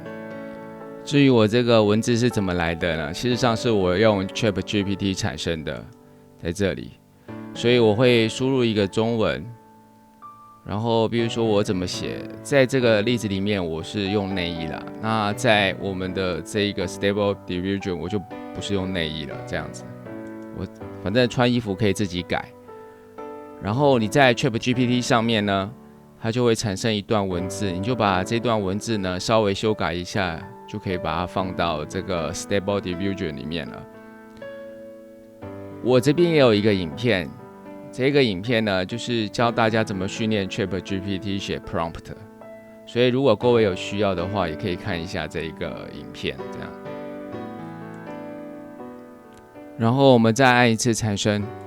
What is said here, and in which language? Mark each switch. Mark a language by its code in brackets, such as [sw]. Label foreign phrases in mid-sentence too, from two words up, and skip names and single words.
[zh] 至於我這個文字是怎麼來的呢？事實上是我用 ChatGPT 產生的，在這裡，所以我會輸入一個中文，然後比如說我怎麼寫，在這個例子裡面我是用內衣啦，那在我們的這一個 Stable Diffusion 我就不是用內衣了，這樣子，我反正穿衣服可以自己改，然後你在 ChatGPT 上面呢，它就會產生一段文字，你就把這段文字呢稍微修改一下，就可以把它放到這個 Stable Diffusion 裡面了。我這邊也有一個影片，這個影片呢就是教大家怎麼訓練 ChatGPT 寫 prompt， 所以如果各位有需要的話，也可以看一下這個影片，這樣。然後我們再按一次產生。